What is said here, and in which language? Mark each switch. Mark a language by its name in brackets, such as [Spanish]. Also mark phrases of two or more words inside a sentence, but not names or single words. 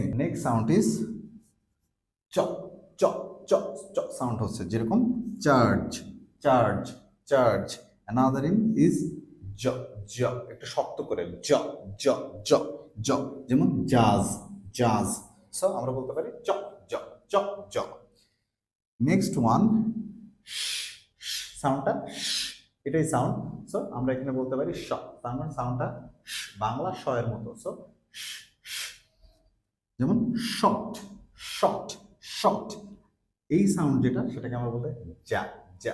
[English] next sound is চ চ চ চ। [Bangla] সাউন্ড হচ্ছে যেরকম [English] charge charge charge. another is [Bangla] জ জ, একটু শক্ত করে জ জ জ জ। যেমন [English] judge judge. [Bangla] সো আমরা বলতে পারি চ জ চ জ। [English] next one [Bangla] সাউন্ডটা এটাই সাউন্ড। সো আমরা এখানে বলতে পারি শ, তার মানে সাউন্ডটা বাংলা শ এর মতো। সো যেমন [English] short short short. [Bangla] এই সাউন্ড যেটা সেটাকে আমরা বলতে যা যা।